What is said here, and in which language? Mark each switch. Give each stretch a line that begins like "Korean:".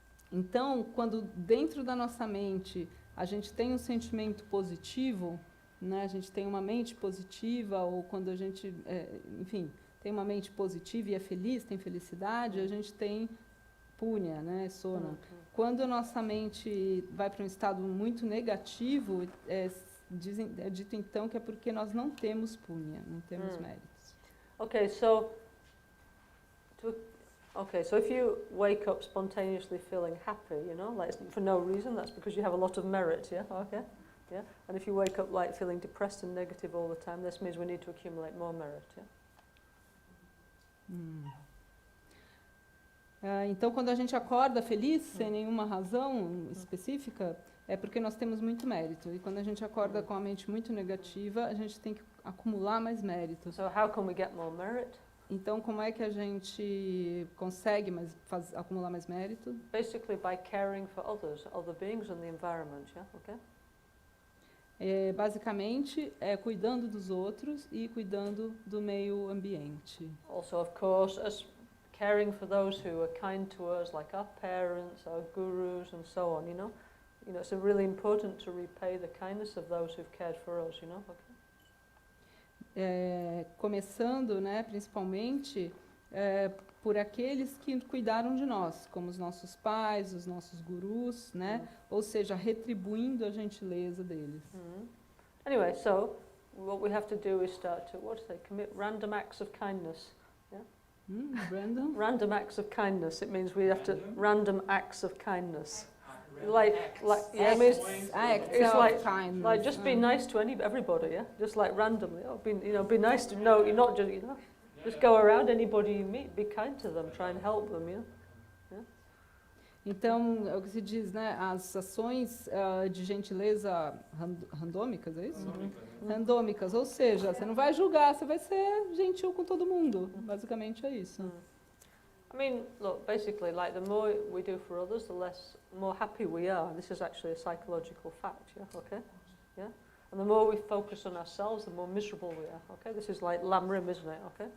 Portuguese: Então, quando dentro da nossa mente a gente tem um sentimento positivo, né, a gente tem uma mente positiva, ou quando a gente, enfim, tem uma mente positiva e é feliz, tem felicidade, a gente tem punya, né, sona. Quando a nossa mente vai para um estado muito negativo, é dito então que é porque nós não temos punya, não temos méritos.
English: Okay, so Okay, so if you wake up spontaneously feeling happy, you know, like for no reason, that's because you have a lot of merit, yeah? Okay, yeah? And if you wake up like feeling depressed and negative all the time, this means we need to accumulate more merit, yeah?
Portuguese: Então, quando a gente acorda feliz, sem nenhuma razão específica, é porque nós temos muito mérito. E quando a gente acorda com a mente muito negativa, a gente tem que acumular mais mérito.
English: So how can we get more merit?
Portuguese: Então, como é que a gente consegue acumular mais mérito?
English: Basically by caring for others, other beings and the environment, yeah? Okay?
Portuguese: Basicamente, é cuidando dos outros e cuidando do meio ambiente.
English: Also, of course, us caring for those who are kind to us, like our parents, our gurus, and so on, you know? You know, it's really important to repay the kindness of those who've cared for us, you know? Okay?
Portuguese: Começando, né, principalmente, por aqueles que cuidaram de nós, como os nossos pais, os nossos gurus, né? Ou seja, retribuindo a gentileza deles.
English: Anyway, so what we have to do is start to, what do they, commit random acts of kindness. Brandon? Random acts of kindness. It means we have to random acts of kindness. Like yeah, it means it's like just be nice to everybody, yeah. Just like randomly, be nice to you're not just just go around anybody you meet, be kind to them, try and help them, yeah.
Portuguese: Então, é o que se diz, né? As ações de gentileza randômicas, é isso? Randômicas, ou seja, você não vai julgar, você vai ser gentil com todo mundo. Basicamente é isso.
English: I mean, look, basically, like the more we do for others, the more happy we are. This is actually a psychological fact, yeah, okay? Yeah? And the more we focus on ourselves, the more miserable we are, okay? This is like Lamrim, isn't it, okay?